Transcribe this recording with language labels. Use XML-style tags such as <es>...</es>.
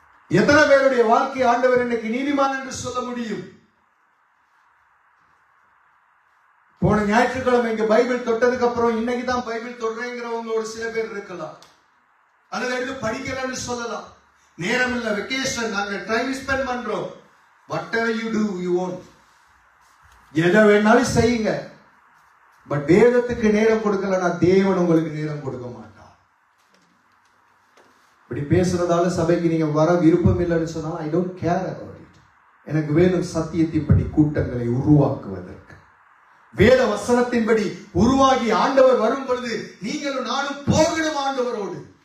<ta>எத்தனை பேருடைய வாழ்க்கை ஆண்டவர் இன்னைக்கு நீதிமான் என்று சொல்ல முடியும்? போன ஞாயிற்றுக்கிழமை இங்க பைபிள் தொட்டதுக்கு அப்புறம் இன்னைக்கு தான் பைபிள் தொடுறேங்கிறவங்க ஒரு சில பேர் இருக்கலாம், அல்லது எடுத்து படிக்கலன்னு சொல்லலாம். நேரம் இல்ல, வெக்கேஷன், நாங்க டைம் ஸ்பெண்ட் பண்றோம்.</ta> <en>whatever you do you won't,</en> <ta>எதை வேணாலும் செய்யுங்க. பட் வேதத்துக்கு நேரம் கொடுக்கலன்னா தேவன் உங்களுக்கு நேரம் கொடுக்க மாட்டார். இப்படி பேசுறதால சபைக்கு நீங்க வர விருப்பம் இல்லைன்னு சொன்னாலும்</ta> <en>I don't care about it.</en> <ta>எனக்கு வேணும் சத்தியத்தின்படி கூட்டங்களை உருவாக்குவதற்கு, வேத வசனத்தின்படி உருவாகி ஆண்டவர் வரும் பொழுது நீங்களும் நானும் போகணும் ஆண்டவரோடு.</ta>